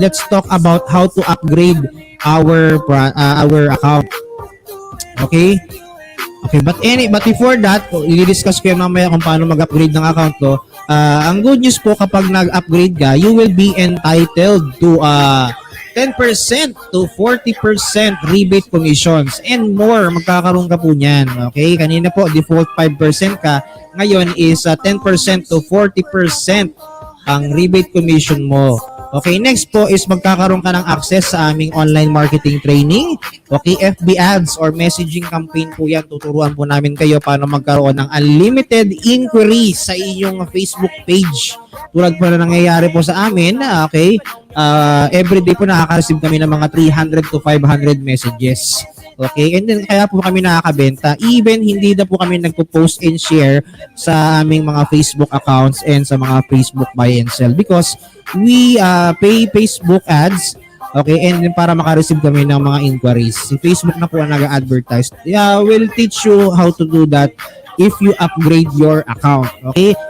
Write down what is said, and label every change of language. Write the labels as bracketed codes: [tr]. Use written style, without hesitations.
[en] Let's talk about how to upgrade our account. Okay? Okay, but before that, [tl] i-discuss ko yan mamaya kung paano mag-upgrade ng account ko. Ang good news po, kapag nag-upgrade ka, [en] you will be entitled to 10% to 40% rebate commissions and more. [tl] Magkakaroon ka po niyan. Okay? Kanina po, default 5% ka. Ngayon is 10% to 40% ang rebate commission mo. Okay, next po is magkakaroon ka ng access sa aming online marketing training. Okay, FB ads or messaging campaign po yan. Tuturuan po namin kayo paano magkaroon ng unlimited inquiry sa inyong Facebook page. Tulad po na nangyayari po sa amin, okay, everyday po nakaka-receive kami ng mga 300 to 500 messages. Okay, and then kaya po kami nakakabenta. Even hindi na po kami nagpo-post and share sa aming mga Facebook accounts and sa mga Facebook buy and sell [en] because we pay Facebook ads. [tl] Okay, and then para maka-receive kami ng mga inquiries. Si Facebook na po ang nag-advertise. [en] We'll teach you how to do that if you upgrade your account. Okay?